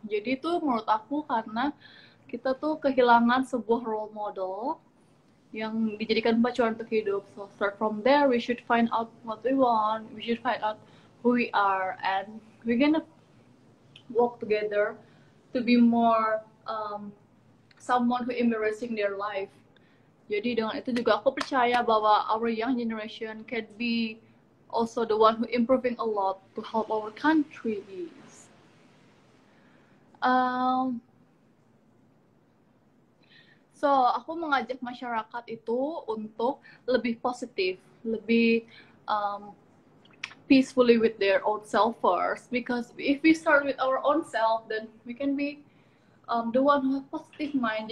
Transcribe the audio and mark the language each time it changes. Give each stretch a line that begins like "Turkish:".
Indonesian: Jadi itu menurut aku karena kita tuh kehilangan sebuah role model yang dijadikan pacuan untuk hidup.
English: So start from there, we should find out what we want, we should find out who we are, and we're gonna work together to be more someone who embracing their life.
Indonesian: Jadi dengan itu juga aku percaya bahwa
English: our young generation can be also the one who improving a lot to help our countries.
Indonesian: So aku mengajak masyarakat itu untuk lebih positif, lebih
English: peacefully with their own self first. Because if we start with our own self, then we can be the one who have positive mind.